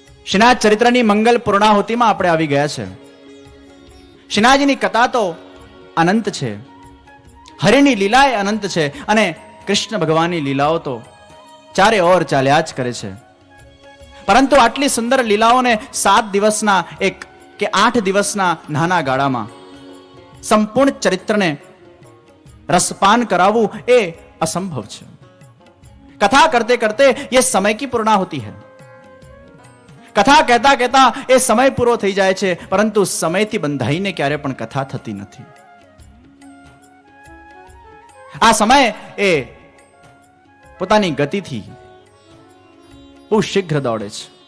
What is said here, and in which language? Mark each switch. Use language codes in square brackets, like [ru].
[gu] શ્રીનાથ ચરિત્રની મંગલ પૂર્ણાહુતિમાં આપણે આવી ગયા છે. શ્રીનાથજીની કથા તો અનંત છે, હરિની લીલા એ અનંત છે, અને કૃષ્ણ ભગવાનની લીલાઓ તો ચારે ઓર ચાલ્યા જ કરે છે. પરંતુ આટલી સુંદર લીલાઓને 7 દિવસના કે 8 દિવસના નાના ગાળામાં સંપૂર્ણ ચરિત્રને રસપાન કરાવવું એ અસંભવ છે. [hi] કથા કરતે કરતે ये समय की पूर्णाहुति है. [gu] કથા કહેતા કહેતા એ સમય પૂરો થઈ જાય છે, પરંતુ સમયથી બંધાઈને ક્યારે પણ કથા થતી નથી. આ સમય એ પોતાની ગતિથી બહુ શીઘ્ર દોડે છે.